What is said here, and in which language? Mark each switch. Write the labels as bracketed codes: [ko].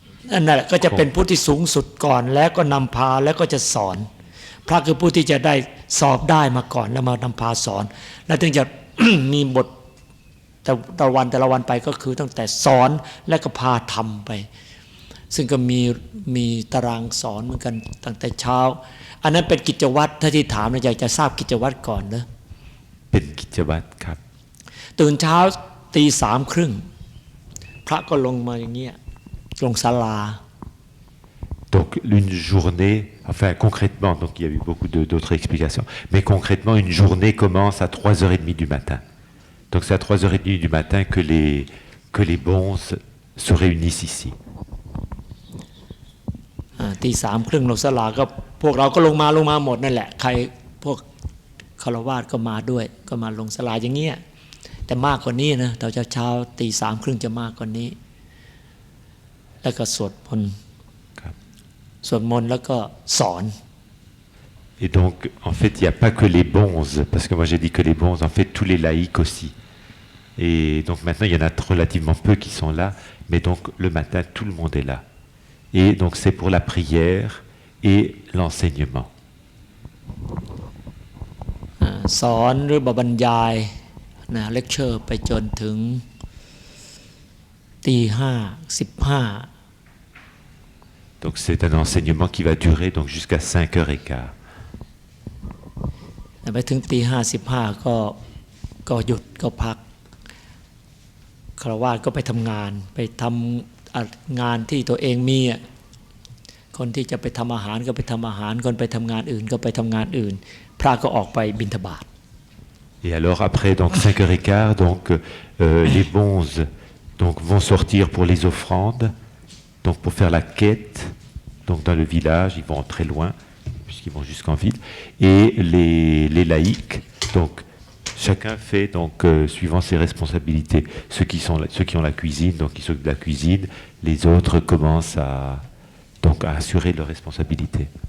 [th] นั่นแหละก็จะเป็นผู้ที่สูงสุดก่อนแล้วก็นำพาแล้วก็จะสอนพระคือผู้ที่จะได้สอบได้มาก่อนแล้วมานำพาสอนแล้วถึงจะ มีบทแต่ละวันไปก็คือตั้งแต่สอนและก็พาทำไปซึ่งก็มีตารางสอนเหมือนกันตั้งแต่เช้าอันนั้นเป็นกิจวัตรถ้าที่ถามอยากจะทราบกิจวัตรก่อนนะ เป็นกิจวัตรครับ ตื่นเช้าตี 3:30พระก็ลงมาอย่างเงี้ยลงศาลา [fr] Donc une journée, enfin concrètement, donc il y a eu beaucoup d'autres explications, mais concrètement une journée commence à 3h30 du matin. Donc c'est à 3h30 du matin que les bons se réunissent ici. ตีสามครึ่งลงสลาก็พวกเราก็ลงมาหมดนั่นแหละใครพวกคารวาสก็มาด้วยก็มาลงสลาอย่างเงี้ยแต่มากกว่านี้นะตอนเช้าตีสามครึ่งจะมากกว่านี้แล้วก็สวดมนต์แล้วก็สอน Et donc, en fait, il n'y a pas que les bonzes, parce que moi j'ai dit que les bonzes, en fait, tous les laïcs aussi. Et donc maintenant, il y en a relativement peu qui sont là, mais donc le matin, tout le monde est là. Et donc c'est pour la prière et l'enseignement. [th] สอนหรือบรรยายนะเลคเชอร์ไปจนถึง5:15 [fr] Donc c'est un enseignement qui va durer donc jusqu'à 5h15. [th] ไปถึง5:15ก็หยุดก็พักคารวาสก็ไปทำงานไปทำงานที่ตัวเองมีคนที่จะไปทำอาหารก็ไปทำอาหารคนไปทำงานอื่นก็ไปทำงานอื่นพระก็ออกไปบิณฑบาต [fr] Et alors après donc 5h15 donc les bonzes donc vont sortir pour les offrandes donc pour faire la quête donc dans le village ils vont très loin puisqu'ils vont jusqu'en ville et les laïcs donc chacun fait donc suivant ses responsabilités ceux qui ont la cuisine donc ils s'occupent de la cuisine les autres commencent à assurer leurs responsabilités.